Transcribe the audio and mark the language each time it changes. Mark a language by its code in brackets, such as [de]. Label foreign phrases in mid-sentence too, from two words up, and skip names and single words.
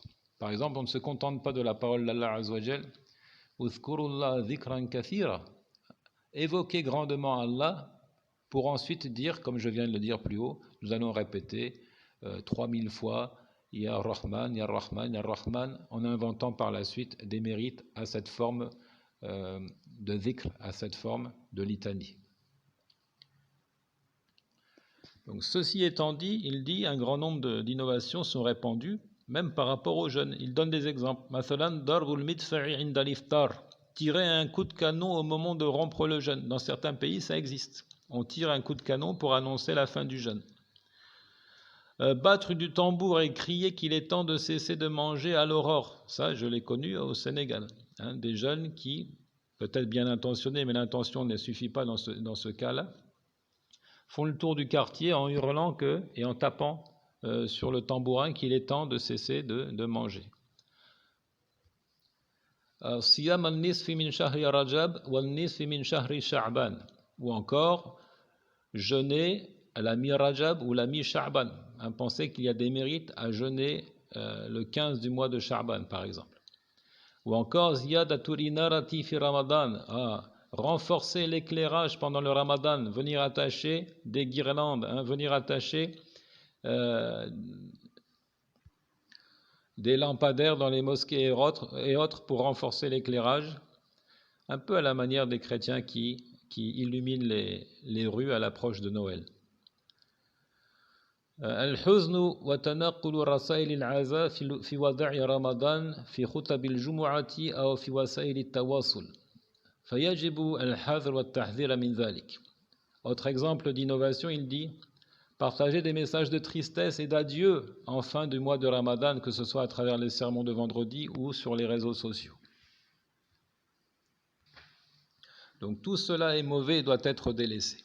[fr] Par exemple, on ne se contente pas de la parole d'Allah [ar] عز وجل, اذكروا الله ذكرا كثيرا, [fr] évoquer grandement Allah pour ensuite dire, comme je viens de le dire plus haut, nous allons répéter 3000 fois [ar] يا رحمن يا رحمن يا رحمن, [fr] en inventant par la suite des mérites à cette forme de dhikr, à cette forme de litanie. Donc, ceci étant dit, il dit un grand nombre d'innovations sont répandues, même par rapport aux jeunes. Il donne des exemples. [ar] مثلا ضرب المدفع عند الإفطار. [fr] Tirer un coup de canon au moment de rompre le jeûne. Dans certains pays, ça existe. On tire un coup de canon pour annoncer la fin du jeûne. Battre du tambour et crier qu'il est temps de cesser de manger à l'aurore. Ça, je l'ai connu au Sénégal. Des jeunes qui, peut-être bien intentionnés, mais l'intention ne suffit pas dans ce cas-là, font le tour du quartier en hurlant et en tapant sur le tambourin qu'il est temps de cesser de manger. [ar] صيام النصف من شهر رجب والنصف من شهر شعبان. [fr] Ou encore, jeûner à la mi-Rajab ou la mi-Sha'ban. Pensez qu'il y a des mérites à jeûner le 15 du mois de Sha'ban, par exemple. Ou encore, [ar] زيادة الإنارة في رمضان. [fr] Renforcer l'éclairage pendant le Ramadan, venir attacher des guirlandes, venir attacher des lampadaires dans les mosquées et autres pour renforcer l'éclairage, un peu à la manière des chrétiens qui illuminent les rues à l'approche de Noël. [ar] الحزن وتنقل رسائل العزاء في وداع رمضان في خطب الجمعة أو في وسائل التواصل فيجب الحذر والتحذير من ذلك. [fr] Autre exemple d'innovation, il dit partager des messages de tristesse et d'adieu en fin du mois de Ramadan, que ce soit à travers les sermons de vendredi ou sur les réseaux sociaux. Donc tout cela est mauvais et doit être délaissé.